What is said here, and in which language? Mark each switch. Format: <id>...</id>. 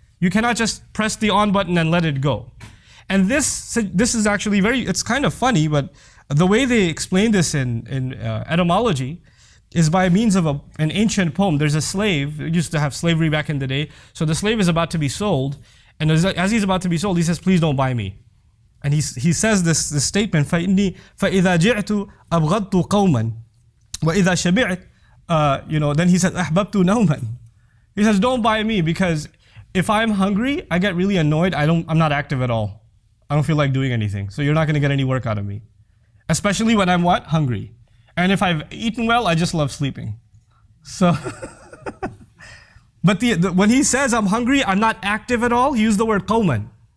<en>You cannot just press the on button and let it go. And this is actually it's kind of funny, but the way they explain this in etymology is by means of an ancient poem. There's a slave, they used to have slavery back in the day. So the slave is about to be sold, and as he's about to be sold, he says, please don't buy me. And he says this statement,</en> <ar>فَإِنِّي فَإِذَا جِعْتُ أَبْغَضْتُ قَوْمًا وَإِذَا شَبِعْتُ</ar> <en>then he says,</en> <ar>أَحْبَبْتُ نَوْمًا.</ar> <en>He says, don't buy me, because if I'm hungry, I get really annoyed. I'm not active at all. I don't feel like doing anything. So you're not going to get any work out of me. Especially when I'm what? Hungry. And if I've eaten well, I just love sleeping. So, but when he says I'm hungry, I'm not active at all, he used the word qawman.</en>